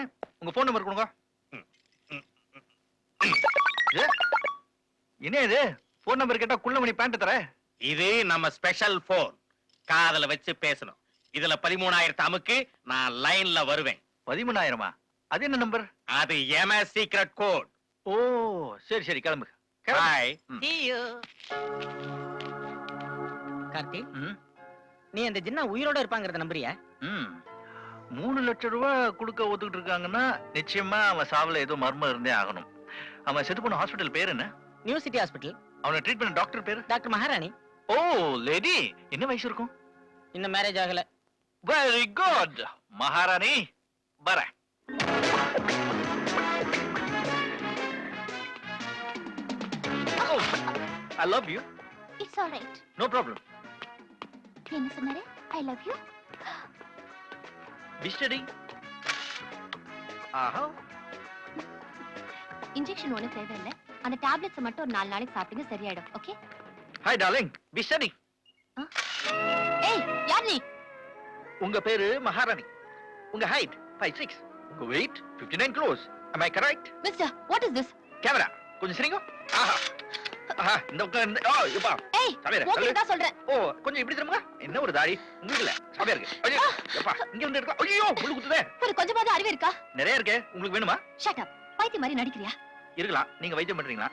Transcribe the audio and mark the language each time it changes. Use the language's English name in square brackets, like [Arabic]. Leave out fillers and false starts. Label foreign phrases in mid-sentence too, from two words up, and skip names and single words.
[Tamil] உங்க போன் நம்பர் கொடுங்க. என்ன இது? போன் நம்பர் கேட்டா குள்ளமணி பேண்ட் தர. இது நம்ம [English] special phone. [Tamil] காதல வச்சு பேசணும். இதுல 13,000 அமுக்கு நான் லைன்ல வருவேன். 13,000மா? அது என்ன நம்பர்? அது [English] MS secret code. [Tamil] ஓ சரி சரி, கிளம்பு. பாய். [English] See you. [Tamil] கார்த்தி, நீ அந்த ஜின்னா உயிரோட இருப்பாங்கறத நம்புறியா? 3 லட்சம் ரூபாய் கொடுக்க ஒத்துக்கிட்டு இருக்காங்கன்னா நிச்சயமா அவன் சாவுல ஏதோ மர்மம் இருந்தே ஆகணும். அவன் செத்து போன ஹாஸ்பிடல் பேர் என்ன? நியூ சிட்டி ஹாஸ்பிடல். அவனை ட்ரீட் பண்ண டாக்டர் பேரு? டாக்டர் மகாராணி. ஓ லேடி. என்ன வயசு இருக்கும்? இன்னும் மேரேஜ் ஆகல. [English] very good மகாராணி. பர I love you. It's all right. No problem. [Tamil] என்ன சொன்னாரு? [English] I love you. Be steady. [Tamil] ஆஹா. இன்ஜெக்ஷன் ஒண்ணு தேவையில்லை. அந்த டேப்லெட்ஸ் மட்டும் ஒரு 4 நாளைக்கு சாப்பிடுங்க, சரியாயிடும். ஓகே? [English] Hi darling. Be steady. [Tamil] ஏய், யார் நீ? உங்க பேரு மகாராணி. உங்க height 5'6". [English] உங்க weight 59 kilos. Am I correct? மிஸ்டர், what is this? [Tamil] கேமரா கொஞ்சம் சரிங்க. ஆஹா. ஆஹா, இந்த உட்கார்ந்து. ஓ யப்பா. ஏய், ஓகே தான் சொல்றேன். ஓ கொஞ்சம் இப்படி திரும்புங்க. என்ன ஒரு தாடி உங்களுக்கு இல்ல. சாப்பியா இருக்கு. ஐயோ யப்பா, இங்க வந்து இருக்க. ஐயோ முள்ளு குத்துதே. ஒரு கொஞ்சமாவது அறிவு இருக்கா? நிறைய இருக்கு. உங்களுக்கு வேணுமா? [English] shut up. [Tamil] பைத்தியம் மாதிரி நடிக்கிறியா? இருக்கலாம். நீங்க வைத்தியம் பண்றீங்களா?